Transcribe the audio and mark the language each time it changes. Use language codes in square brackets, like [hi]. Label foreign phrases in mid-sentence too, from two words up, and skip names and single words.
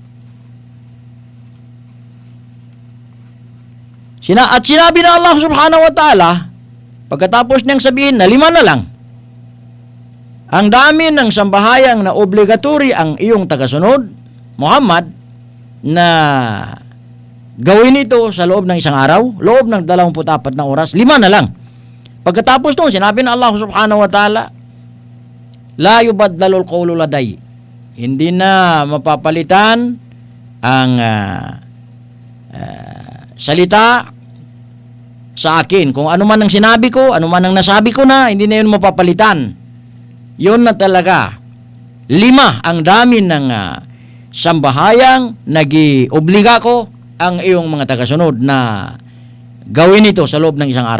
[tl] At sinabi na [ar] الله سبحانه وتعالى, [tl] pagkatapos niyang sabihin na 5 na lang, ang dami ng sambahayang na obligatory ang iyong tagasunod, Muhammad, na gawin ito sa loob ng isang araw, loob ng 24 na oras, 5 na lang. Pagkatapos nung sinabi na [ar] الله سبحانه وتعالى, لا يبدل القول لدي, [tl] hindi na mapapalitan ang salita sa akin. Kung ano man ang sinabi ko, ano man ang nasabi ko na, hindi na yun mapapalitan. Yun na talaga. 5 ang dami ng sambahayang nag-obliga ko ang iyong mga tagasunod na gawin ito sa loob ng isang araw.